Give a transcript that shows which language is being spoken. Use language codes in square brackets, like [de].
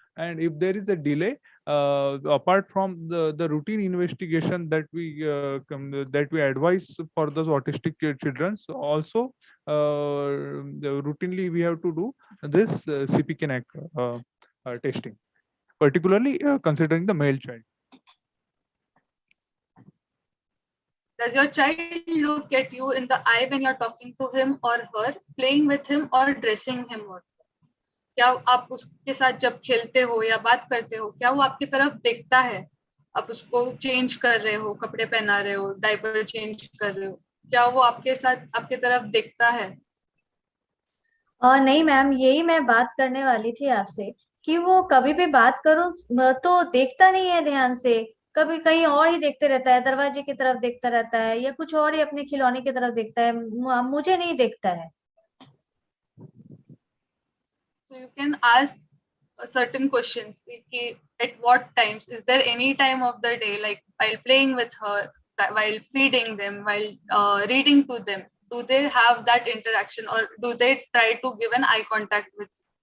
[en] And if there is a delay, apart from the routine investigation that we advise for those autistic children, so also routinely we have to do this CPK testing, particularly considering the male child. Does your child look at you in the eye when you're talking to him or her, playing with him or dressing him or her? [hi] क्या आप उसके साथ जब खेलते हो या बात करते हो, क्या वो आपकी तरफ देखता है? आप उसको चेंज कर रहे हो, कपड़े पहना रहे हो, डायपर चेंज कर रहे हो, क्या वो आपके साथ आपकी तरफ देखता है? नहीं मैम, यही मैं बात करने वाली थी आपसे कि वो कभी भी बात करो तो देखता नहीं है ध्यान से, कभी कहीं और ही देखते रहता है, दरवाजे की तरफ देखता रहता है या कुछ और ही अपने खिलौने की तरफ देखता है, मुझे नहीं देखता है. [en] So you can ask certain questions. At what times? Is there any time of the day, like while playing with her, while feeding them, while reading to them? Do they have that interaction, or do they try to give an eye contact with you?